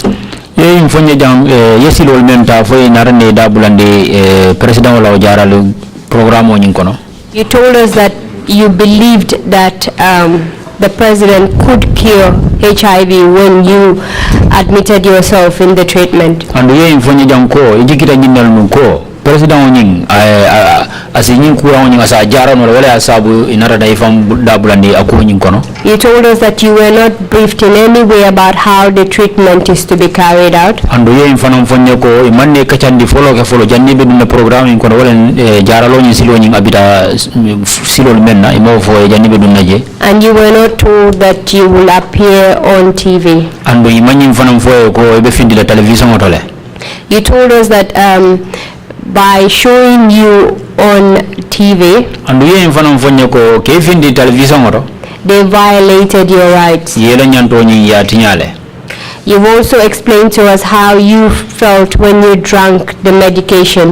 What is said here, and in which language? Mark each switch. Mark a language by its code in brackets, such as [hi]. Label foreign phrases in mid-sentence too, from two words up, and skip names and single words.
[en] You told us that you believed that the president could cure HIV when you admitted yourself in the treatment. [man] President onying asinyin kura onying asa jara no wala asabu inara daifam dabulandi akonying kono. [en] You told us that you were not briefed in any way about how the treatment is to be carried out. [man] Andu ye infanam fonye ko imanne kachandi follow janni be dum programme kono wala jara lo nyi silo nyi abita silo menna imo fo janni be dum naje. [en] And you were not told that you will appear on TV. [man] Andu imanyi infanam fo ko be findi la television otole. [en] You told us that by showing you on TV, they violated your rights. You've also explained to us how you felt when you drank the medication.